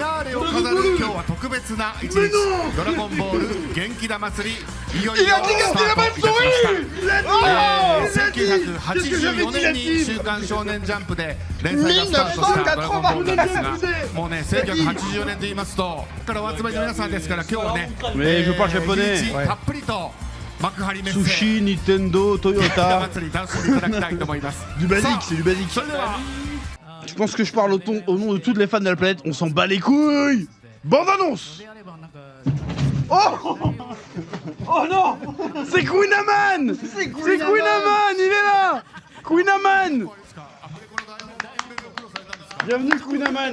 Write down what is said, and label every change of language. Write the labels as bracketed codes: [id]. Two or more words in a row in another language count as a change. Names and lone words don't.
[ja] ナーレを飾る今日は特別な一日ドラゴンボール元気玉祭りいよいよスタートいたしました1984年に週刊少年ジャンプで連載がスタートしたドラゴンボールなんですがもうね1984年と言いますとからお集まりの皆さんですから今日はね [fr] Mais je parle [ja] 一 [fr] japonais. [ja] 日たっぷりと幕張メッセ [fr] Sushi, Nintendo, [ja] 元気玉 [fr] Toyota. [ja] 祭り楽しんでいただきたいと思います [fr] Du basique, c'est du basique. [ja] それでは [fr] Je pense que je parle au nom de toutes les fans de la planète. On s'en bat les couilles. Bande annonce. Oh Oh non. C'est Queenaman. C'est Queenaman. Il est là. Queenaman. Bienvenue Queenaman.